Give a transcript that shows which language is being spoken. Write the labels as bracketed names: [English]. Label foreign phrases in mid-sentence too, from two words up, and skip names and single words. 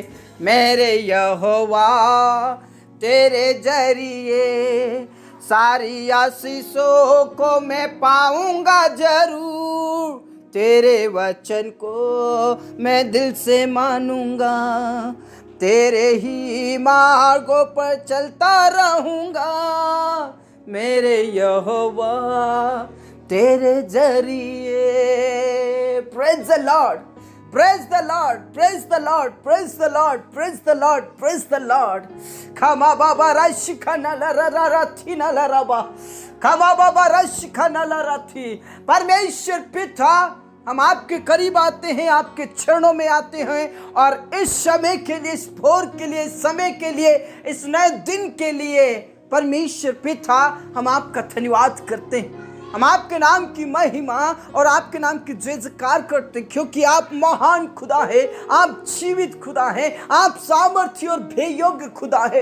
[Hindi] मेरे यहोवा तेरे जरिए सारी आशीषों को मैं पाऊंगा जरूर। तेरे वचन को मैं दिल से मानूंगा, तेरे ही मार्गों पर चलता रहूंगा। मेरे यहोवा तेरे जरिए। [English] praise the Lord, praise the Lord, praise the Lord, praise the Lord, praise the Lord, praise the Lord. खमा बाबा रशिका नलरररथी नलरबा, खमा बाबा रशिका नलरथी। [Hindi] परमेश्वर पिता, हम आपके करीब आते हैं, आपके चरणों में आते हैं और इस समय के लिए, इस भोर के लिए, इस समय के लिए, इस नए दिन के लिए परमेश्वर पिता हम आपका धन्यवाद करते हैं। हम आपके नाम की महिमा और आपके नाम की जय जयकार करते हैं, क्योंकि आप महान खुदा है, आप जीवित खुदा है, आप सामर्थ्य और बेयोग्य खुदा है।